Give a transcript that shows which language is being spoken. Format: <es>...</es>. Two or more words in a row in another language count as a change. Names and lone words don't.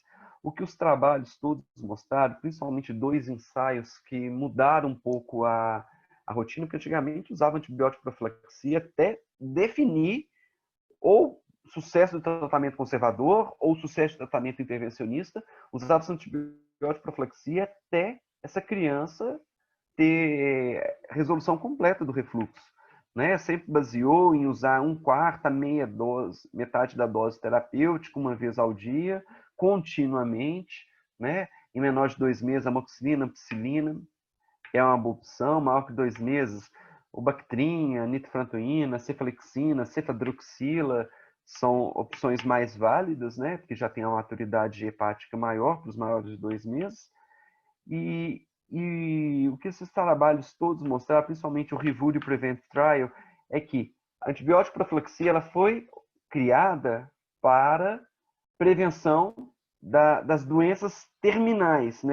<pt>O que os trabalhos todos mostraram, principalmente 2 ensaios que mudaram um pouco a rotina, porque antigamente usava antibiótico profilaxia até definir ou sucesso do tratamento conservador ou sucesso do tratamento intervencionista, usava antibiótico profilaxia até essa criança ter resolução completa do refluxo. Né? Sempre baseou em usar 1/4 a meia dose, metade da dose terapêutica, uma vez ao dia, continuamente. Né? Em menor de 2 meses, amoxicilina, ampicilina é uma boa opção. Maior que 2 meses, o Bactrim, nitrofurantoína, cefalexina, cefadroxila são opções mais válidas, né? Porque já tem a maturidade hepática maior para os maiores de 2 meses. E o que esses trabalhos todos mostraram, principalmente o Review e Prevent Trial, é que a antibiótico profilaxia ela foi criada para prevenção das doenças terminais, né?</pt>